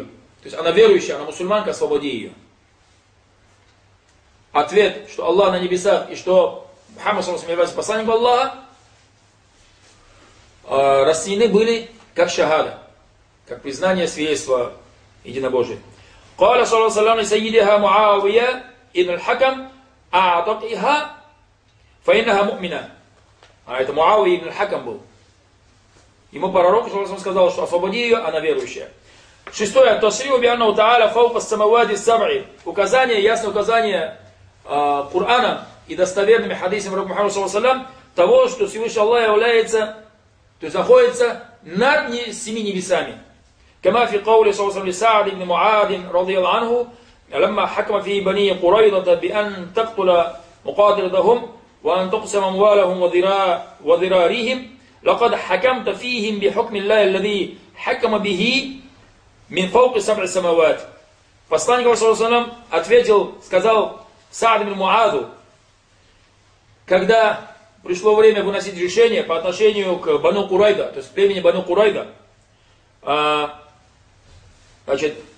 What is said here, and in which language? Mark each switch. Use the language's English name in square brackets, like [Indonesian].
[Russian] То есть она верующая, она мусульманка, освободи ее. Ответ, что Аллах на небесах и что Мухаммад саллаллаху алейхи ва саллям посланник Аллаха, расценены были как шахада, как признание свидетельства единобожия. [Arabic] قال صلى الله عليه وسلم سيدها معاوية ابن الحكم أعتقها فإنها مؤمنة. [Russian] Это Муавия ибн аль-Хакам был. Ему пророк сказал, что освободи ее, она верующая. Шестое. [Arabic] التصريح بأنه تعالى فوق السماوات السبع. [Russian] Указание, ясное указание Корана и достоверными хадисами пророка Мухаммада саллаллаху алейхи ва саллям того, что Всевышний Аллах является, то есть находится над семи небесами. [Arabic] كما في قوله صلى الله عليه وسلم لسعد بن معاذ رضي الله عنه لما حكم في بني قريظة بأن تقتل مقاتلتهم وأن تقسم أموالهم وذراريهم لقد حكمت فيهم بحكم الله الذي حكم به من فوق سبع السماوات. [Russian] Посланник [Arabic] صلى الله عليه وسلم [Russian] ответил, сказал سعد بن معاذ, когда пришло время выносить решение по отношению к Бану Курайзة, то есть племени Бану Курайзة, значит,